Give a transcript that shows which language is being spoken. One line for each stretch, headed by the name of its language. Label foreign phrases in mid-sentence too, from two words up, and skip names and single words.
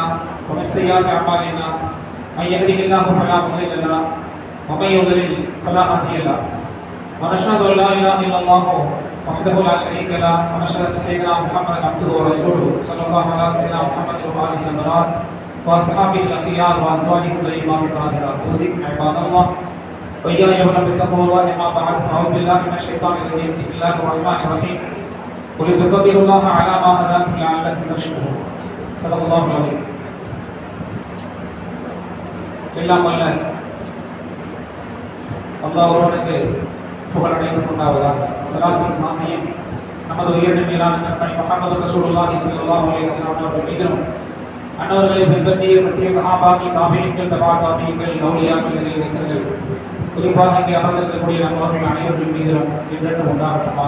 Arabic: ومن سيئات اعمالنا من يهده الله فلا مضل له ومن يضلل فلا هادي له ونشهد ان لا اله الا الله وحده لا شريك له ونشهد ان سيدنا محمدا عبده ورسوله صلى الله على سيدنا محمد وآله الأبرار واصحابه الاخيار وازواجه الطيبات الطاهرات. اوصيكم عباد الله وإياي بتقوى الله. ما بعد فأعوذ بالله من الشيطان الرجيم. بسم الله الرحمن الرحيم. ولتكبروا الله على ما هداكم لعلكم تشكرون. صدق الله العظيم.
Tamil: எல்லாம் வல்ல அல்லாஹ் ஒருவனுக்கு புகழ் அனைத்தும் உண்டாவதாக. ஸலாத்தும் சாந்தியும் நமது உயர்ந்த மேலான கண்மணி முஹம்மது
Arabic: رسول الله صلى الله عليه وسلم
Tamil: அவர்கள் மீதும், அன்னவர்களை பின்பற்றிய சத்திய சஹாபாக்கள், தாபீன்கள், தபா தாபீன்கள், அவுலியாக்கள், நேசர்கள், குறிப்பாக இங்கே அமர்ந்திருக்கக்கூடிய நம்மவர்கள் அனைவர்கள் மீதிலும் என்றென்றும் உண்டாகட்டமாக.